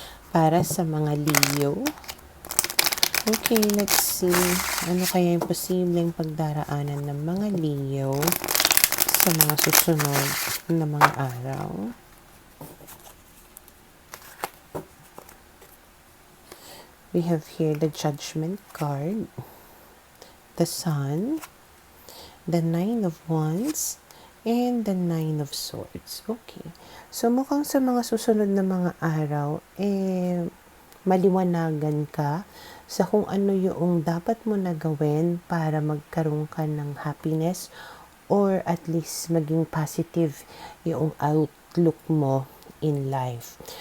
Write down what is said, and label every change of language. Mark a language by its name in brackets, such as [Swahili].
[Filipino] Para sa mga Leo. [English] Okay, let's see. [Filipino] Ano kaya yung posibleng pagdaraanan ng mga Leo sa mga susunod na mga araw? [English] We have here the Judgment card, the Sun, the Nine of Wands, and the Nine of Swords. Okay. [Filipino] So, mukhang sa mga susunod na mga araw, maliwanagan ka sa kung ano yung dapat mo na gawin para magkaroon ka ng happiness [English] or at least [Filipino] maging positive yung outlook mo [English] in life.